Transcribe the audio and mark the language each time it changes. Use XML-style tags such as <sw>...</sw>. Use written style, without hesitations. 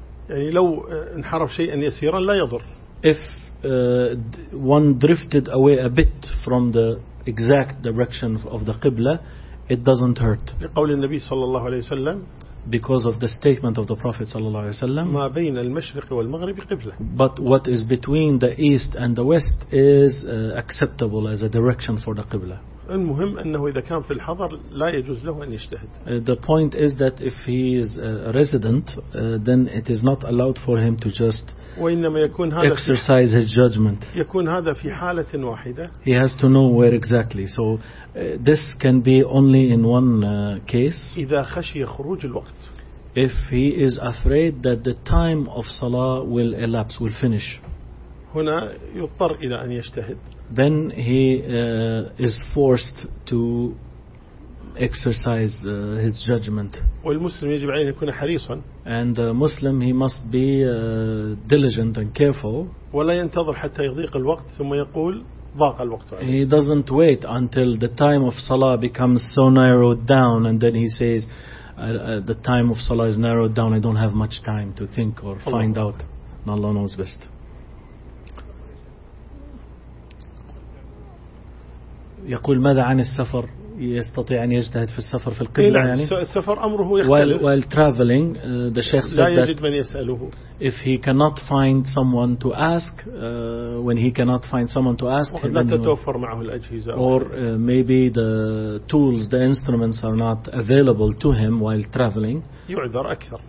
<ar>يعني لو انحرف شيئا يسيرا لا يضر.</ar> <en>If one drifted away a bit from the exact direction of the Qibla, it doesn't hurt.</en> <ar>لقول النبي صلى الله عليه وسلم.</ar> <en>Because of the statement of the Prophet</en> <ar>صلى الله عليه وسلم ما بين المشرق والمغرب قبلة</ar> <en>But what is between the east and the west is acceptable as a direction for the قبلة</en> <ar>المهم أنه إذا كان في الحضر لا يجوز له أن يجتهد</ar> <en>The point is that if he is a resident then it is not allowed for him to just</en> <ar>وإنما يكون هذا</ar> <en>exercise his judgment</en> <ar>يكون هذا في حالة واحدة</ar> <en>He has to know where exactly So this can be only in one case</en> <ar>إذا خشي خروج الوقت</ar> <en>If he is afraid that the time of Salah will elapse, will finish</en> <ar>هنا يضطر إلى أن يجتهد</ar> <en>Then he is forced to exercise his judgment.</en> <ar>والمسلم يجب عليه أن يكون حريصا.</ar> <en>And a Muslim he must be diligent and careful.</en> <ar>ولا ينتظر حتى يضيق الوقت ثم يقول ضاق الوقت.</ar> <en>He doesn't wait until the time of Salah becomes so narrowed down and then he says the time of Salah is narrowed down. I don't have much time to think or find out. Allah knows best.</en> <ar>يقول ماذا عن السفر يستطيع أن يجتهد في السفر في القبلة يعني السفر أمره يختلف</ar> <en>while traveling the sheikh</en> <ar>لا</ar> <en>said</en> <ar>يجد</ar> <en>that</en> <ar>من يسأله</ar> <en>if he cannot find someone to ask when he cannot find someone to ask</en> <ar>لا تتوفر معه الأجهزة</ar> <en>or maybe the tools the instruments are not available to him while traveling</en> <ar>يعذر أكثر</ar>